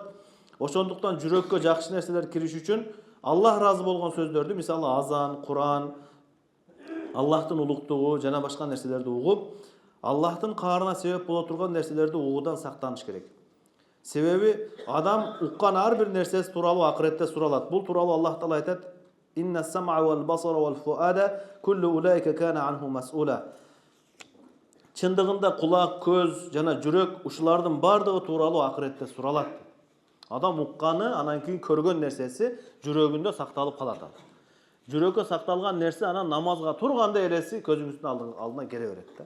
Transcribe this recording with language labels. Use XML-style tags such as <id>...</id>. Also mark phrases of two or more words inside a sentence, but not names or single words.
<ky>Ошондуктан жүрөккө жакшы нерселер кириш үчүн Аллах разы болгон сөздөрдү, мисалы азан, Кур'ан, Аллахтын улуктугу жана башка нерселерди угуп, Аллахтын каарына себеп боло турган нерселерди угуудан сактаныш керек. Себеби адам уккан ар бир нерсеси тууралуу акыретте суралат. Бул тууралуу Аллах Таала айтат:</ky> <ar>"إن السمع والبصر والفؤاد كل أولئك كان عنه مسؤولا."</ar> <ky>Чындыгында кулак, көз жана жүрөк ушулардын бардыгы тууралуу акыретте суралат. Адам укканы, анан кийин көргөн нерсеси жүрөгүндө сакталып калат. Жүрөккө сакталган нерсе анан намазга турганда элеси көзүңүздүн алдына келе берет да.</ky>